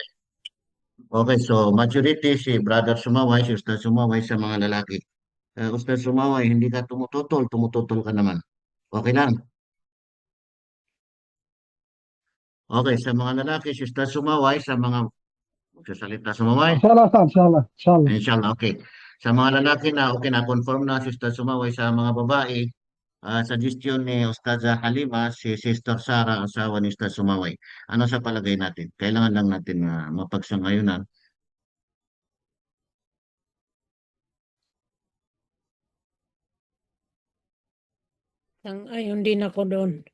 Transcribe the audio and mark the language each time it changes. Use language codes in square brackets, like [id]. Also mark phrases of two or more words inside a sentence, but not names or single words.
[tl] Okay, so majority si Brother Sumaway, si Ustaz Sumaway sa mga lalaki. Ustaz Sumaway, hindi ka tumututol ka naman. Okay lang. Okay, sa mga lalaki, si Ustaz Sumaway, sa mga magsasalita Sumaway, [ar] إن شاء الله أستاذ إن شاء الله إن شاء الله. [tl] inshallah, okay. Sa mga lalaki na, okay na, confirm na si Ustaz Sumaway sa mga babae, suggestion ni Ustaza Halima, si Sister Sara, asawa ni Ustaz Sumaway. Ano sa palagay natin? Kailangan lang natin mapagsangayunan. Sang-ayon din ako doon.